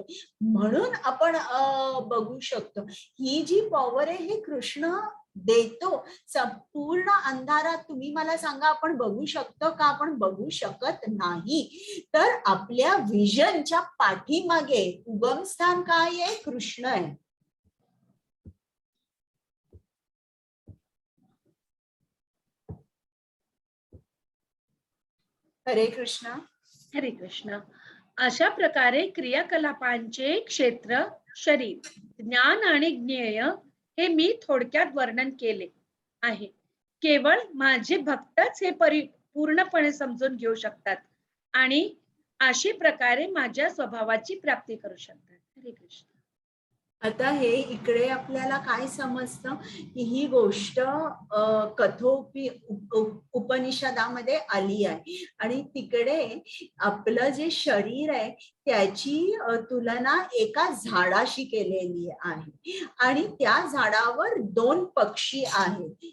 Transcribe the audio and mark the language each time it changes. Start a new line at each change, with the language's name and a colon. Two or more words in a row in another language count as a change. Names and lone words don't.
Marathi: म्हणून आपण बघू शकतो ही जी पॉवर आहे हे कृष्ण देतो. संपूर्ण अंधारात तुम्ही मला सांगा आपण बघू शकतो का? आपण बघू शकत नाही. तर आपल्या विजनच्या पाठीमागे उगमस्थान काय आहे, कृष्ण आहे. हरे कृष्ण. हरे कृष्ण. अशा प्रकारे क्रियाकलापांचे क्षेत्र, शरीर, ज्ञान आणि ज्ञेय हे मी थोडक्यात वर्णन केले आहे. केवळ माझे भक्तच हे पूर्णपणे समजून घेऊ शकतात आणि अशी प्रकारे माझ्या स्वभावाची प्राप्ती करू शकतात. हरे कृष्ण. आता हे इकडे आपल्याला काय समजतं की ही गोष्ट उपनिषदामध्ये आली आहे आणि तिकडे आपलं जे शरीर आहे त्याची तुलना एका झाडाशी केलेली आहे आणि त्या झाडावर 2 पक्षी आहेत.